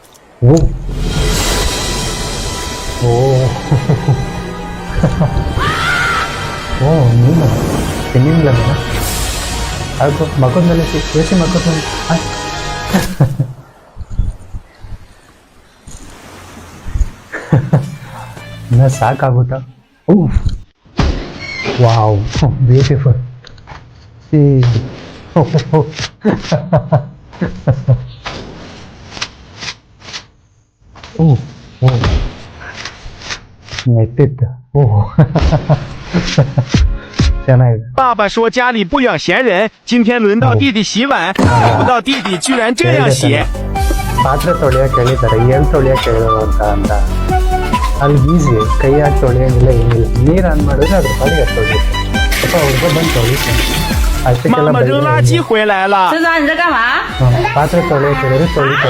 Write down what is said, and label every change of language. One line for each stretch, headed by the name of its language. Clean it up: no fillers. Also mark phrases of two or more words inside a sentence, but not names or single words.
Kannada: ನೀನು ತಿನ್ನಿಲ್ಲ ಅದು ಮಕ್ಕದಲ್ಲಿ ಬೇಸಿ ಮಕ್ಕದಲ್ಲಿ ಇನ್ನ ಸಾಕಾಗ್ಬಿಟ್ಟ.
English: wow, beautiful.
Kannada: ನೆಟ್ಟಿತ್ತು.
Chinese: 爸爸说家里不养闲人，今天轮到弟弟洗碗，想不到弟弟居然这样洗。
Kannada: ಪಾತ್ರೆ ತೊಳೆಯಕ್ಕೆ ಹೇಳಿದ್ದಾರೆ, ಏನು ತೊಳೆಯಕ್ಕೆ ಹೇಳೋದು ಅಂತ. ಅಲ್ಲಿ ಈಸಿ, ಕೈ ಹಾಕಿ ತೊಳೆಯೋಂಗಿಲ್ಲ, ಏನಿಲ್ಲ. ನೀರು ಆನ್ ಮಾಡಿದ್ರೆ ಅದ್ರ ಪಾಡಿಗೆ ತೊಳೆಯುತ್ತೆ. ಸ್ವಲ್ಪ ಹುಡುಗ ಬಂದು ತೊಳಿತಾನೆ ಅಷ್ಟಕ್ಕೆಲ್ಲ. ಪಾತ್ರೆ ತೊಳೆಯಕ್ಕೆ ಹೇಳಿದ್ರೆ ತೊಳಿತಾರೆ.